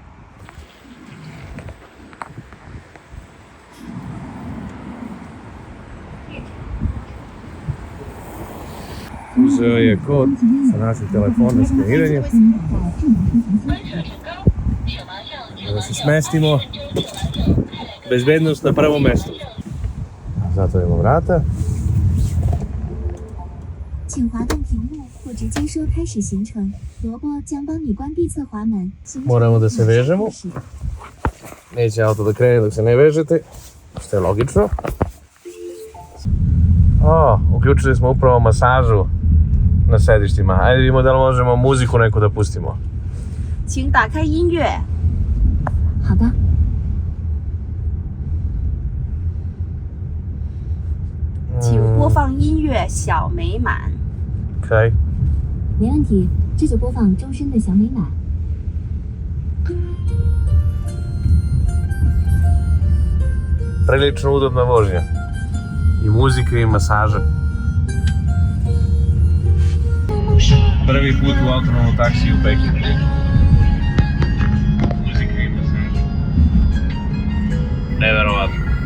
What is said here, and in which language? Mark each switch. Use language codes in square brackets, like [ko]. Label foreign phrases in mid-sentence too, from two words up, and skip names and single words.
[sr] Uzeo je kod sa našeg telefona skeniranje. Da se smestimo. Bezbednost na prvom mestu. Zatvorimo vrata. [zh] 请滑动屏幕或直接说开始行程，萝卜将帮你关闭侧滑门。 [sr] Moramo da se vežemo. Neće auto da krene dok se ne vežete, što je logično. Uključili smo upravo masažu na sedištima. Ajde vidimo da li možemo muziku neku da pustimo. [zh] 请打开音乐。好的。请播放音乐《小美满》。 OK. 没问题，这就播放周深的《小美满》。 [sr] Prilično udobna vožnja. I muzika i masaža. Prvi put u autonomnom taksiju u Pekingu. Muzika i masaža. Neverovatno.